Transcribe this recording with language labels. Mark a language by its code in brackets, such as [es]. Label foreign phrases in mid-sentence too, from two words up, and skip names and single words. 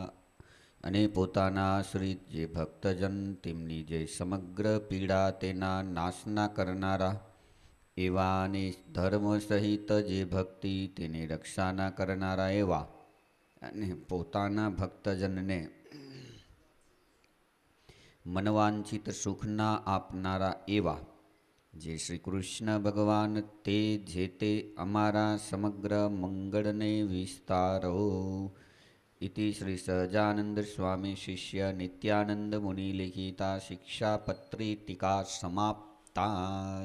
[gu] અને પોતાના આશ્રિત જે ભક્તજન તેમની જે સમગ્ર પીડા તેના નાશના કરનારા એવા અને ધર્મ સહિત જે ભક્તિ તેની રક્ષાના કરનારા એવા અને પોતાના ભક્તજનને મનવાંછિત સુખના આપનારા એવા જે શ્રી કૃષ્ણ ભગવાન તે જે તે અમારા સમગ્ર મંગળને વિસ્તારો। [sa] इति श्री सहजानंद स्वामी शिष्य नित्यानंद मुनि लिखिता शिक्षापत्री टीका समाप्ता।